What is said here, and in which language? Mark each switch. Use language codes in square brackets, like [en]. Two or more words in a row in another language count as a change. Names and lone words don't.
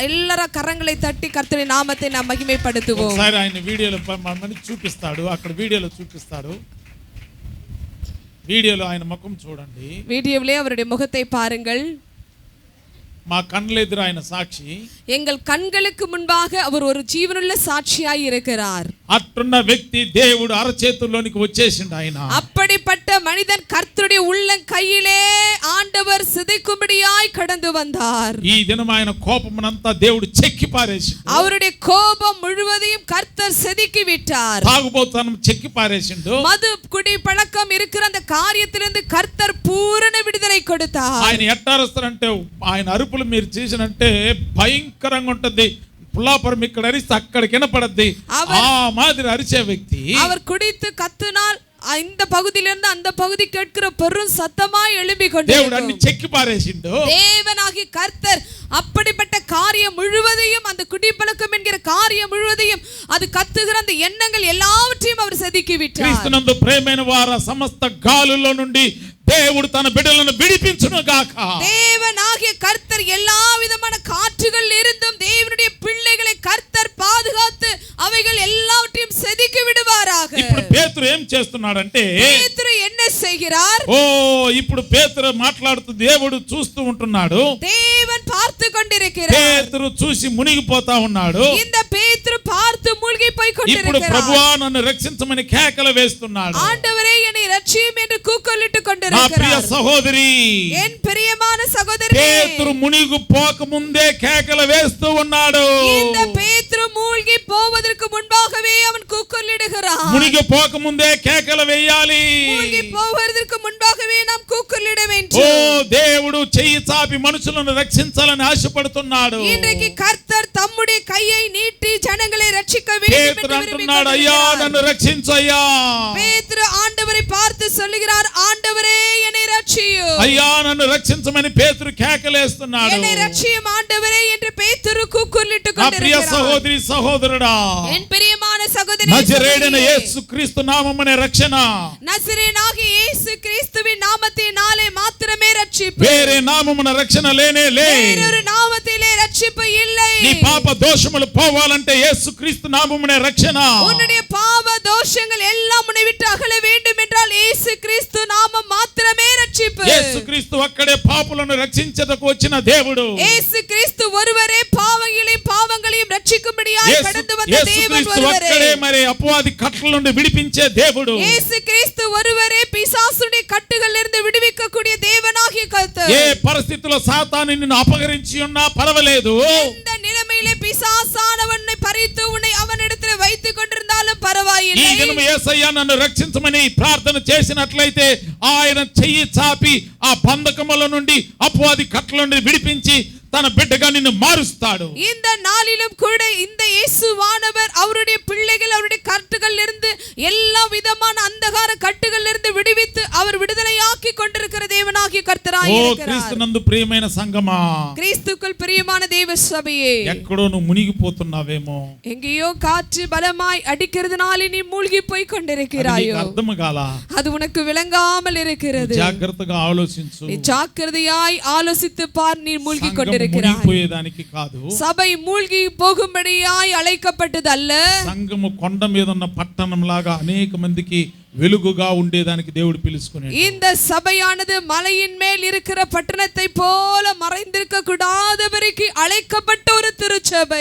[ta] எல்லாரும் கரங்களை தட்டி கர்த்தருடைய நாமத்தை நாம் மகிமைப்படுத்துவோம். [te] ఒకసారి ఆయన వీడియోలో మనని చూపిస్తాడు. అక్కడ వీడియోలో చూపిస్తాడు. వీడియోలో ఆయన ముఖం చూడండి. [ta] வீடியோவிலே அவருடைய முகத்தை பாருங்கள். [te] మా కళ్ళ ఎదురు ఆయన సాక్షి. [ta] எங்கள் கண்களுக்கு முன்பாக அவர் ஒரு ஜீவனுள்ள சாட்சியாய் இருக்கிறார். [te] అట్టున్న వ్యక్తి దేవుడు అరచేతుల్లోనికి వచ్చేసిండు. ఆయన [ta] அப்படிப்பட்ட மனிதன் கர்த்தருடைய உள்ளம் கையிலே ஆண்டவர் சிதைக்கும்படியாய் கடந்து வந்தார். [te] ఈ దినం ఆయన కోపమునంతా దేవుడు చెక్కి పారేసిండు. [ta] அவருடைய கோபம் முழுவதையும் கர்த்தர் செதுக்கி விட்டார். [te] తాగుబోతనం చెక్కి పారేసిండు. [ta] மது குடி பழக்கம் இருக்கிற அந்த காரியத்திலிருந்து கர்த்தர் பூரண விடுதலை கொடுத்தார். [te] ఆయన ఎట్టారుస్తారంటే ఆయన అరుపులు మీరు చేసినంటే భయంకరంగా ఉంటుంది. పుల్లాపురం ఇక్కడ అరిస్తే అక్కడికి వినపడద్ది. ఆ మాదిరి అరిచే వ్యక్తి. [ta] அவர் குடித்து கத்தினால் இந்த பகுதியிலிருந்து அந்த பகுதி கேட்கிற பெரும் சத்தமாய் எழும்பிக் [te] దేవుడు అన్ని [ta] கொண்டிருக்கும். [te] చెక్కి పారేసిండు. [ta] தேவனாகிய கர்த்தர் அப்படிப்பட்ட காரியம் முழுவதையும், அந்த குடிப்பழக்கம் என்கிற காரியம் முழுவதையும், அது கத்துகிற அந்த எண்ணங்கள் எல்லாவற்றையும் அவர் செதுக்கி விட்டார். [te] క్రీస్తునందు ప్రేమైన వార సమస్త గాలుల్లో నుండి దేవుడు తన బిడ్డలను విడిపించును గాక. [ta] தேவனாகிய கர்த்தர் எல்லா விதமான காற்றுகள் இருந்தும் தேவனுடைய பிள்ளைகளை கர்த்தர் பாதுகாத்து அவைகள் எல்லாவற்றையும் செதுக்கி விடுவாராக. [te] ఇప్పుడు పేతురు ఏం చేస్తున్నాడంటే, [ta] பேதுரு என்ன செய்கிறார்? [te] ఇప్పుడు పేతురు మాట్లాడుతూ దేవుడు చూస్తూ ఉంటున్నాడు. [ta] தேவன் பார்த்து கொண்டிருக்கிறார். [te] పేతురు చూసి మునిగిపోతా ఉన్నాడు. [ta] இந்த பேதுரு பார்த்து மூழ்கி போய் [te] ఇప్పుడు [ta] கொண்டிருக்கிறார். [te] ప్రభువా నన్ను రక్షించమని కేకలు వేస్తున్నాడు. [ta] ஆண்டவரே என்னை ரட்சியும் என்று கூக்குரலிட்டு [te] నా ప్రియ [ta] கொண்டிருக்கிறார். [te] సహోదరి, [ta] என் பிரியமான சகோதரனே, [te] పేతురు మునిగిపోక ముందే కేకలు వేస్తూ ఉన్నాడు. [ta] இந்த பேதுரு மூழ்கி போவதற்கு முன்பாகவே அவன் கூக்குரலிடுகிறான். [te] మునిగిపోక ముందే కేకలు వేయాలి. [ta] மூழ்கி போவதற்கு முன்பாகவே நாம் கூக்குரலிட [te] ఓ [ta] வேண்டும். [te] దేవుడు చెయ్యి చాపి మనుషులను రక్షించాలని ఆశపడుతున్నాడు. [ta] இன்றைக்கு கர்த்தர் தம்முடைய கையை நீட்டி ஜனங்களை ரட்சிக்க வேண்டும் [te] పేతురు [ta] என்று விரும்பிக் [te] అంటున్నాడు, అయ్యా [ta] கொண்டிருக்கிறார். [te] నన్ను రక్షించయ్యా. [ta] பேதுரு ஆண்டவரை பார்த்து சொல்லுகிறார், ஆண்டவரே என்னை ரட்சியும். [te] అయ్యా నన్ను రక్షించమని పేతురు కేకలేస్తున్నాడు. [ta] என்னை ரட்சியும் ஆண்டவரே என்று பேதுரு கூக்குரலிட்டு [te] నా ప్రియ [ta] கொண்டிருக்கிறார். [te] సహోదరి సహోదరుడా, [ta] என் பிரியமான சகோதரனே, [te] నజరేయుడైన సహోదరియే, యేసు క్రీస్తు నామమునే రక్షణ. [ta] நசரேயனாகிய இயேசு கிறிஸ்துவின் நாமத்தினாலே மாத்திரமே ரட்சிப்பு. [te] వేరే నామమున రక్షణ లేనే లే. [ta] வேறொரு நாமத்திலே ரட்சிப்பு இல்லை. [te] నీ పాప దోషములు పోవాలంటే యేసు క్రీస్తు నామమునే రక్షణ. [ta] உன்னுடைய பாவ தோஷங்கள் எல்லாம் உன்னை விட்டு அகல வேண்டும் என்றால் இயேசு கிறிஸ்து நாமம் மாத்திரமே ரட்சிப்பு. [te] యేసు క్రీస్తు అక్కడే పాపులను రక్షించదకు వచ్చిన దేవుడు. [ta] இயேசு கிறிஸ்து ஒருவரே பாவங்களையும் ரட்சிக்கும்படியாய் கடந்து வந்த [te] యేసు [ta] தேவன் [te] క్రీస్తు [ta] ஒருவரே. [te] అక్కడే మరి అపవాది కట్ల నుండి విడిపించే దేవుడు. [ta] இயேசு கிறிஸ்து ஒருவரே பிசாசுடைய கட்டுகளிலிருந்து விடுவிக்கக்கூடிய தேவனாகிய கர்த்தர். [te] ఏ పరిస్థితిలో సాతాను నిన్ను అపహరించి ఉన్నా పర్వాలేదు. [ta] இந்த நிலைமையிலே பிசாசானவன் உன்னை பறித்து உன்னை அவனிடத்தில் வைத்துக் கொண்டிருந்தாலும் பரவாயில்லை. [te] ఈ దినము యేసయ్యా నన్ను రక్షించమని ప్రార్థన చేసినట్లయితే ఆయన చెయ్యి చాపి ఆ బంధకముల నుండి అపవాది కట్ల నుండి విడిపించి తన బిడ్డగా నిన్ను మారుస్తాడు. [ta] இந்த நாளிலும் கூட இந்த இயேசுவானவர் அவருடைய பிள்ளைகள் அவருடைய கட்டுகளில் இருந்து எல்லா விதமான அந்தகார கட்டுகளில் இருந்து விடுவித்து அவர் விடுதலையாக்கி கொண்டிருக்கிற தேவனாகிய கர்த்தராய் இருக்கிறார். [te] క్రీస్తునందు ప్రియమైన సంగమా, [ta] கிறிஸ்துக்குள் பிரியமான தேவ சபையே, [te] ఎక్కడో నువ్వు మునిగిపోతున్నావేమో, [ta] எங்கேயோ காற்று பலமாய் அடிக்கிறதுனால நீ மூழ்கி போய் கொண்டிருக்கிறாயோ, [te] అర్థం కాల, [ta] அது உனக்கு விளங்காமல் இருக்கிறது. [te] జాగ్రత్తగా ఆలోచించు. [ta] நீ ஜாக்கிரதையாய் ஆலோசித்து பார், நீ மூழ்கி கொண்டிருக்கிறாய். [te] మునిగిపోయేదానికి కాదు, [ta] சபை மூழ்கி போகும்படியாய் அழைக்கப்பட்டது அல்ல. [te] సంఘము కొండ మీద ఉన్న పట్టణం లాగా అనేక మందికి వెలుగుగా ఉండేదానికి దేవుడు పిలుచుకున్నాడు. [ta] இந்த சபையானது மலையின் மேல் இருக்கிற பட்டணத்தை போல மறைந்திருக்க கூடாதவருக்கு அழைக்கப்பட்ட ஒரு திருச்சபை.